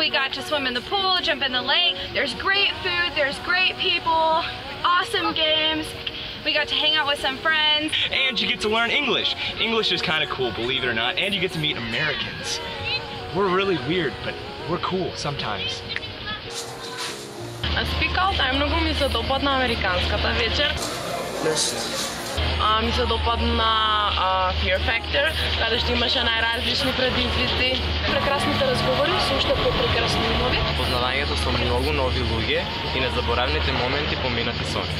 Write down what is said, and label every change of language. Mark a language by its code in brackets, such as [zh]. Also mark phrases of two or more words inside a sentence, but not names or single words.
[en] We got to swim in the pool, jump in the lake. There's great food, there's great people, awesome games. We got to hang out with some friends. And you get to learn English. English is kind of cool, believe it or not. And you get to meet Americans. We're really weird, but we're cool sometimes. [bg] На Speak Out най-много ми се допадна американската вечер. Ми се допадна Fear Factor, където имаше най-различни предизвици. Прекрасните разговори, също по-прекрасни умови. [mk] Познавањето со многу нови луѓе и незаборавните моменти поминати со нив.